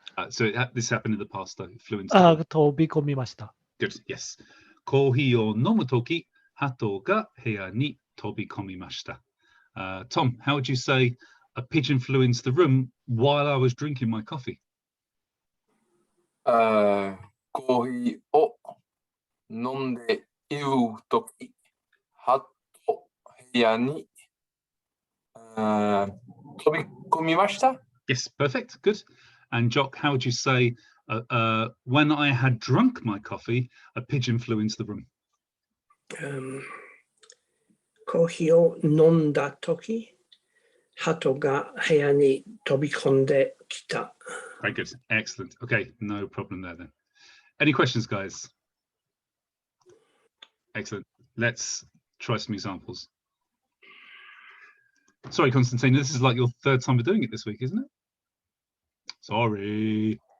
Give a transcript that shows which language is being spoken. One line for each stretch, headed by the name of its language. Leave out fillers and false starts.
English: So this happened in the past, though. It flew into the room.
Japanese: 飛び込みました。
English: Good, yes.
Japanese: コーヒーを飲むとき、鳩が部屋に飛び込みました。
English: Tom, how would you say a pigeon flew into the room while I was drinking my coffee?
Japanese: コーヒーを飲んでいるとき、鳩部屋に飛び込みました。
English: Yes, perfect, good. And Jock, how would you say when I had drunk my coffee, a pigeon flew into the room?
Japanese: コーヒーを飲んだとき、鳩が部屋に飛び込んできた。
English: Very good, excellent. Okay, no problem there then. Any questions, guys? Excellent. Let's try some examples. Sorry, Constantine, this is like your third time of doing it this week, isn't it? Sorry.